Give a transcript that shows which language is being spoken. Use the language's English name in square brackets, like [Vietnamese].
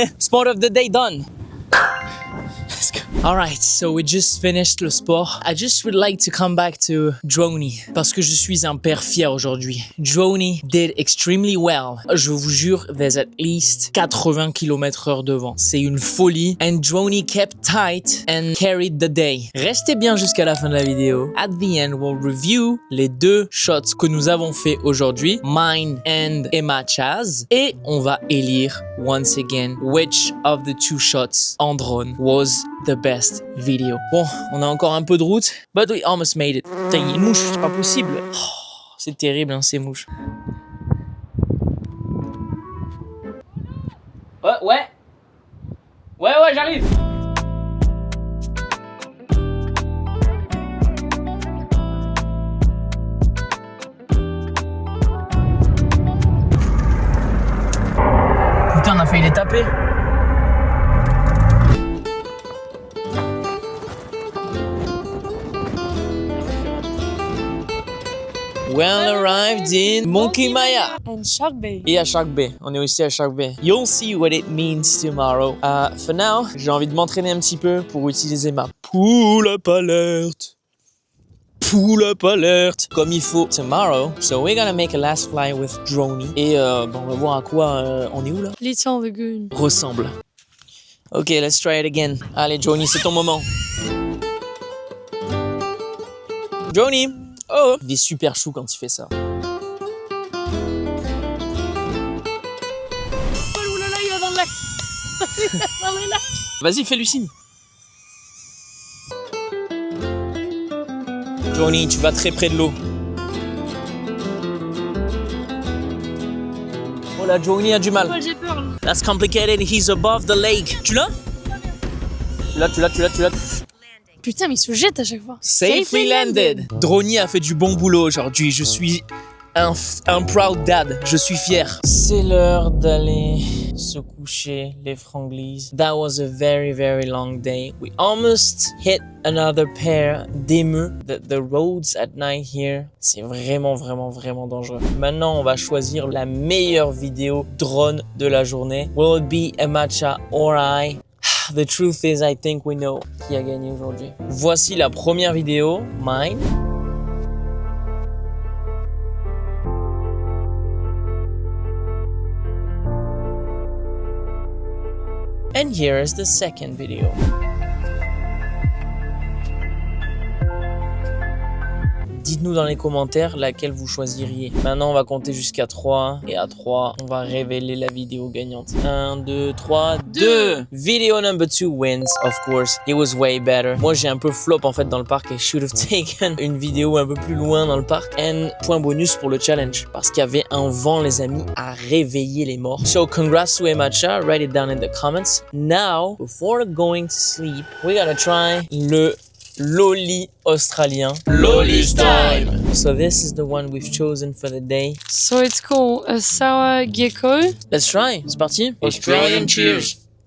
[English] Sport of the day done. Let's go. Alright, so we just finished le sport. I just would like to come back to Droney [French] parce que je suis un père fier aujourd'hui. [English] Droney did extremely well. [French] Je vous jure, [English] there's at least 80 km/h [French] de vent. C'est une folie. [English] And Droney kept tight and carried the day. [French] Restez bien jusqu'à la fin de la vidéo. [English] At the end, we'll review [French] les 2 shots que nous avons fait aujourd'hui, [English] mine and Emma Chaz. [French] Et on va élire [English] once again which of the 2 shots [French] en drone [English] was the best video. [French] Bon, on a encore un peu de route, [English] but we almost made it. [French] Putain, il y a une mouche, c'est pas possible. Oh, c'est terrible, hein, ces mouches. Ouais, j'arrive. Putain, on a failli les taper. [English] Well arrived in Monkey Maya. And Shark Bay. [French] Et à Shark Bay. On est aussi à Shark Bay. [English] You'll see what it means tomorrow. For now, [French] j'ai envie de m'entraîner un petit peu pour utiliser ma pull-up alert. Pull-up alert comme il faut [English] tomorrow. So we're gonna make a last fly with Droney. [French] Et on va voir à quoi on est où là. [English] Little Lagoon. [French] Ressemble. [English] Ok, let's try it again. [French] Allez Droney, c'est ton moment. Droney. Oh, il est super chou quand il fait ça. Oh là là, il va dans le lac. Dans le lac. Vas-y, fais Lucine. Droney, tu vas très près de l'eau. Oh là, Droney a du mal. J'ai peur. [English] That's complicated, he's above the lake. [French] Tu l'as? Tu l'as. Putain, mais il se jette à chaque fois. [English] Safely landed. [French] Droney a fait du bon boulot aujourd'hui. Je suis un [English] proud dad. [French] Je suis fier. C'est l'heure d'aller se coucher, les franglies. [English] That was a very, very long day. We almost hit another pair [French] d'émeus. [English] The roads at night here, [French] c'est vraiment, vraiment, vraiment dangereux. Maintenant, on va choisir la meilleure vidéo drone de la journée. [English] Will it be Emacha or I? The truth is, I think we know [French] qui a gagné aujourd'hui. Voici la première vidéo, mine. [English] And here is the second video. [French] Dites-nous dans les commentaires laquelle vous choisiriez. Maintenant, on va compter jusqu'à 3. Et à 3, on va révéler la vidéo gagnante. 1, 2, 3, 2. [English] Video number 2 wins, of course. It was way better. [French] Moi, j'ai un peu flop en fait dans le parc et [English] should have taken [French] une vidéo un peu plus loin dans le parc. And point bonus pour le challenge. Parce qu'il y avait un vent, les amis, à réveiller les morts. [English] So, congrats to Emacha. Write it down in the comments. Now, before going to sleep, we're gonna try [French] le loli australien. [English] Loli's time! So this is the one we've chosen for the day. So it's called a sour gecko. Let's try, [French] c'est parti. [English] Australian cheers!